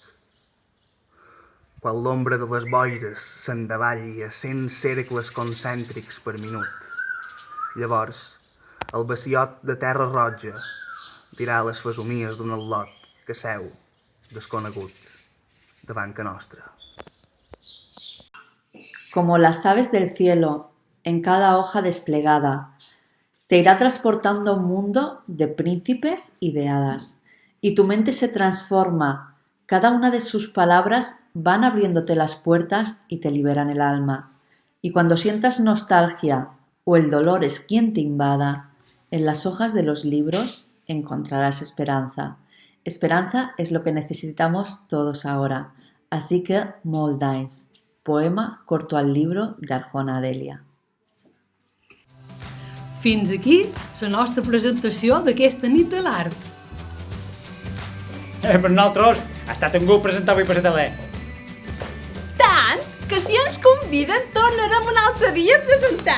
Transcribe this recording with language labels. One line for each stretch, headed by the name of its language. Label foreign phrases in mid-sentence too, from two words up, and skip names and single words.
Catalan: Quan l'ombra de les boires s'endavalli a 100 cercles concèntrics per minut, llavors el baciot de terra roja dirà les fesomies d'un al·lot que seu, desconegut, davant que nostra.
Spanish: Como las aves del cielo, en cada hoja desplegada, te irá transportando a un mundo de príncipes y de hadas, y tu mente se transforma, cada una de sus palabras van abriéndote las puertas y te liberan el alma. Y cuando sientas nostalgia o el dolor es quien te invada, en las hojas de los libros encontrarás esperanza. Esperanza es lo que necesitamos todos ahora. Así que
Catalan: molt d'anys.
Spanish: Poema corto al libro d'Arjona Adèlia.
Catalan: Fins aquí la nostra presentació d'aquesta nit de l'art. Per nosaltres ha estat un gust presentar avui per la tele. Tant que si ens conviden tornarem un altre dia a presentar.